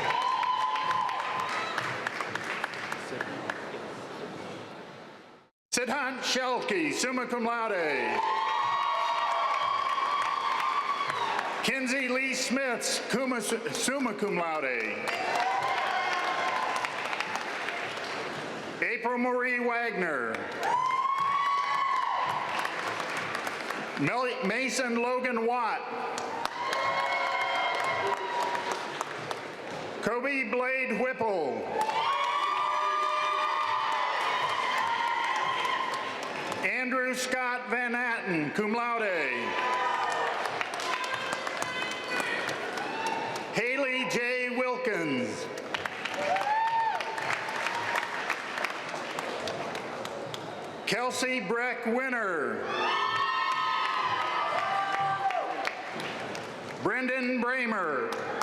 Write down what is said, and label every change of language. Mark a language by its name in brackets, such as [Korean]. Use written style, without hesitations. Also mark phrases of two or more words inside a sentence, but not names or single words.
[English] Siddhant Shelke, summa cum laude. Kinsey Lee Smith, summa cum laude. April Marie Wagner. Mason Logan Watt. Kobe Blade Whipple. Andrew Scott Van Atten, cum laude. Haley J. Wilkins. Kelsey Breck Winner. Brendan Bramer.